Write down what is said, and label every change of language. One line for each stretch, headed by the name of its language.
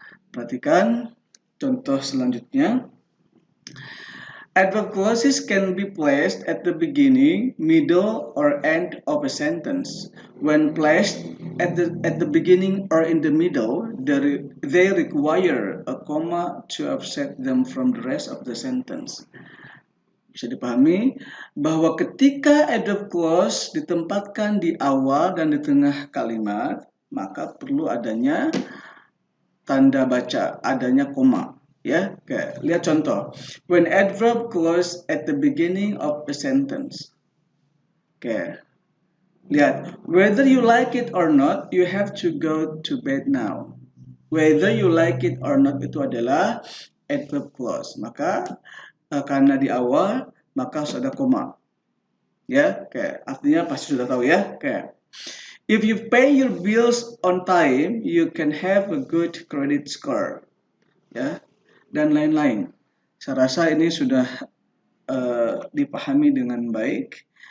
Indonesian: Perhatikan contoh selanjutnya.
English: Adverb clauses can be placed at the beginning, middle, or end of a sentence. When placed at the beginning or in the middle, they require a comma to offset them from the rest of the sentence.
Indonesian: Bisa dipahami bahwa ketika adverb clause ditempatkan di awal dan di tengah kalimat, maka perlu adanya tanda baca, adanya koma. Ya, oke. Lihat contoh.
English: When adverb clause at the beginning of a sentence. Oke.
Indonesian: Lihat,
English: whether you like it or not, you have to go to bed now. Whether you like it or not
Indonesian: itu adalah
English: adverb clause.
Indonesian: Maka karena di awal, maka harus ada koma. Ya, oke. Artinya pasti sudah tahu ya. Oke.
English: If you pay your bills on time, you can have a good credit score.
Indonesian: Ya, dan lain-lain. Saya rasa ini sudah dipahami dengan baik.